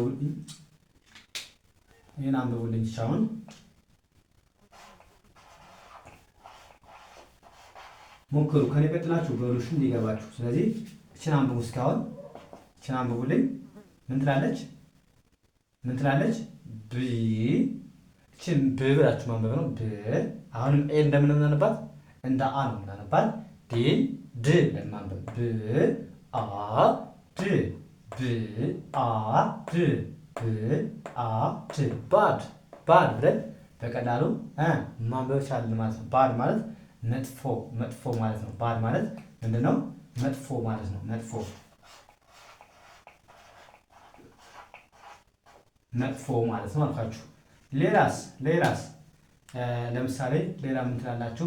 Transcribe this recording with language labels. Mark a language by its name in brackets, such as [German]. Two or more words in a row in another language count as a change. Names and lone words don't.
[Amharic] አንብቡልኝ ቻውን ሞክሩ። ከኔ ቀጥላችሁ በሉሽ እንዲገባችሁ። ስለዚህ እችን አንብቡ። እስካሁን እችን አንብቡልኝ። ምን ትላለች? ብ እችን ብ ብላችሁ ማንበብ ነው። ብ አሁንም ኤ እንደምን እናነባት? እንደ አ ነው እናነባት። ዲን ድ ብለን ማንበብ። ብ አ ድ ብ አ ድ ብ አ ድ ባድ ብለን በቀላሉ ማንበብ ቻልን ማለት ነው። ባድ ማለት መጥፎ ማለት ነው። ባድ ማለት ምንድነው? መጥፎ ማለት ነው። መጥፎ ማለት ነው አልኳችሁ። ሌላስ ለምሳሌ ሌላ ምን ትላላችሁ?